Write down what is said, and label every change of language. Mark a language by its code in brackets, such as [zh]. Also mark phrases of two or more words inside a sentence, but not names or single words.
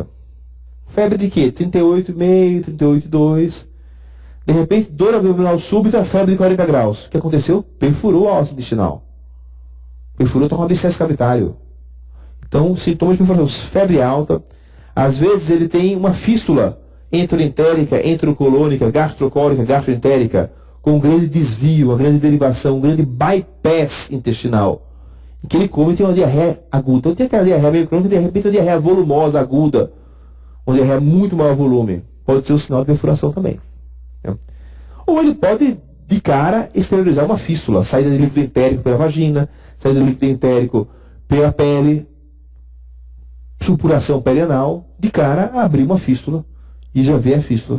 [pt] Febre de quê? 38,5, 38,2. De repente, dor abdominal súbita, febre de 40 graus. O que aconteceu? Perfurou a alça intestinal. Perfurou, está com abscesso cavitário. Então, sintomas perfurativos. Febre alta. Às vezes ele tem uma fístula enteroentérica, enterocolônica, gastrocólica, gastroentérica, com um grande desvio, uma grande derivação, um grande bypass intestinal. Em que ele come e tem uma diarreia aguda. Então tem aquela diarreia meio crônica, de repente uma diarreia volumosa, aguda. Uma diarreia muito maior volume. Pode ser um sinal de perfuração também. Ou ele pode, de cara, exteriorizar uma fístula, saída de líquido entérico pela vagina, saída de líquido entérico pela pele, supuração perianal, de cara, abrir uma fístula e já vê a fístula.